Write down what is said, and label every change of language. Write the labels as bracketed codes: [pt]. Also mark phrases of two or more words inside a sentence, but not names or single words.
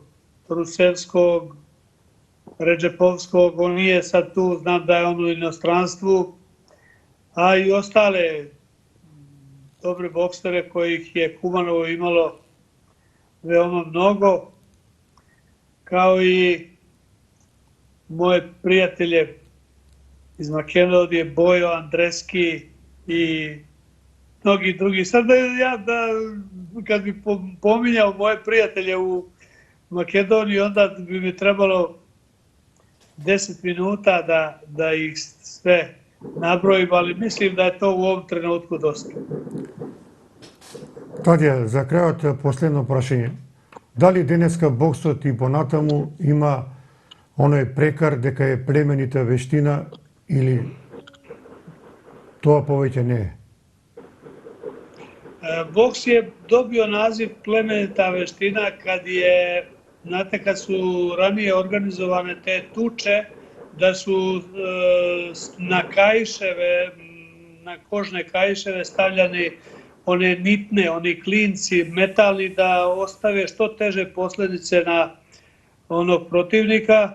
[sr] Rusevskog, Redžepovskog, on nije sad tu, znam da je on u inostranstvu, a i ostale dobre boksere kojih je Kumanovo imalo veoma mnogo, kao i moje prijatelje iz Makedonije, Bojo, Andreski i mnogi drugi. Sad kad bi pominjao moje prijatelje u Makedoniji, onda bi mi trebalo 10 minuta da ih sve nabrojim, ali mislim da je to u ovom trenutku dosta. [mk] Тадија, за крајот последно прашање. Дали денеска боксот и понатаму има оној прекар дека е племенита вештина или тоа повеќе не е? [sr] Boks je dobio naziv plemenita veština kad su ranije organizovane te tuče, da su na kaiševe, na kožne kaiševe stavljani one nitne, oni klinci metalni da ostave što teže posljedice na onog protivnika.